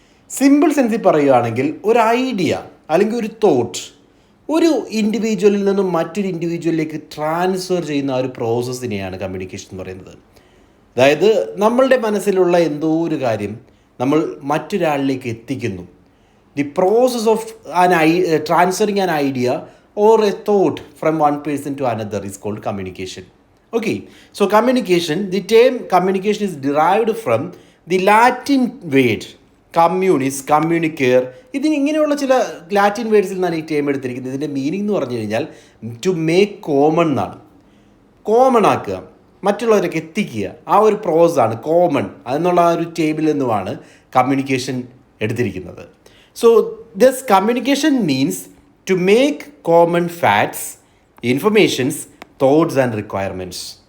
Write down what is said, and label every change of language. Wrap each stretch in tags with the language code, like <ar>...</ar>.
<ml>Simple സെൻസിൽ പറയുകയാണെങ്കിൽ ഒരു idea അല്ലെങ്കിൽ ഒരു തോട്ട് ഒരു ഇൻഡിവിജ്വലിൽ നിന്നും മറ്റൊരു ഇൻഡിവിജ്വലിലേക്ക് ട്രാൻസ്ഫർ ചെയ്യുന്ന ആ ഒരു പ്രോസസ്സിനെയാണ് കമ്മ്യൂണിക്കേഷൻ എന്ന് പറയുന്നത്. അതായത് നമ്മളുടെ മനസ്സിലുള്ള എന്തോ ഒരു കാര്യം നമ്മൾ മറ്റൊരാളിലേക്ക് എത്തിക്കുന്നു.</ml> <en>The process of transferring an idea or a thought from one person to another is called communication. Okay, so communication, the term communication is derived from the Latin word communis, communicare.</en> <ml>ഇതിന് ഇങ്ങനെയുള്ള ചില Latin വേർഡ്സിൽ നിന്നാണ് ഈ term എടുത്തിരിക്കുന്നത്. ഇതിൻ്റെ meaning എന്ന് പറഞ്ഞു കഴിഞ്ഞാൽ</ml> <en>to make common</en> <ml>എന്നാണ്. കോമൺ ആക്കുക, മറ്റുള്ളവരൊക്കെ എത്തിക്കുക, ആ ഒരു പ്രോസസ്സാണ് കോമൺ. അതെന്നുള്ള ആ ഒരു ടേബിളിൽ നിന്നുമാണ് കമ്മ്യൂണിക്കേഷൻ എടുത്തിരിക്കുന്നത്.</ml> <en>So this communication means to make common facts, informations, thoughts and requirements.</en>